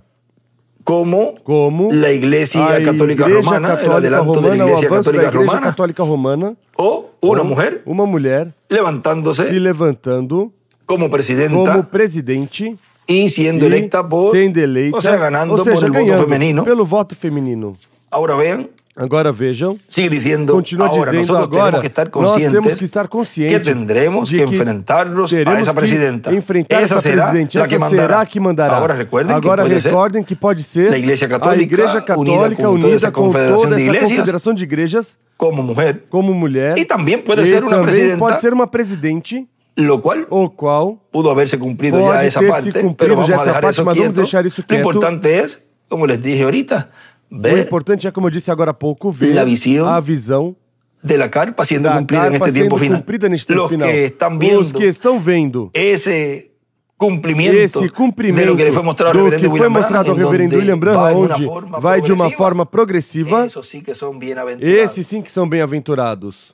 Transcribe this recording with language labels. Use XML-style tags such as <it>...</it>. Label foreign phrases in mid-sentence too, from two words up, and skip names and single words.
<es>como la Iglesia Católica Romana, el adelanto de la Iglesia Católica Romana, o una mujer levantándose</es> <pt>se levantando</pt> <es>como presidente y siendo electa o sea, ganando por el voto femenino.</es> <pt>Pelo voto feminino. Agora vejam, sigue dizendo, continua dizendo agora, nós temos que estar conscientes que</pt> <es>tendremos que enfrentarnos</es> <pt>a essa presidenta. Essa será a que mandará. Agora recordem que pode ser a Igreja Católica unida com toda essa confederação de igrejas como mulher e também pode ser uma presidente o qual</pt> <es>pudo haberse</es> <pt>cumprido já essa parte, vamos deixar isso quieto. O importante é,</pt> <es>como les dije ahorita,</es> <pt>o importante é, como eu disse agora há pouco, ver a visão da carpa sendo cumprida neste tempo final. Os que estão vendo esse cumprimento do que foi mostrado ao reverendo William Branham, onde vai de uma forma progressiva, esses sim que são bem-aventurados.</pt>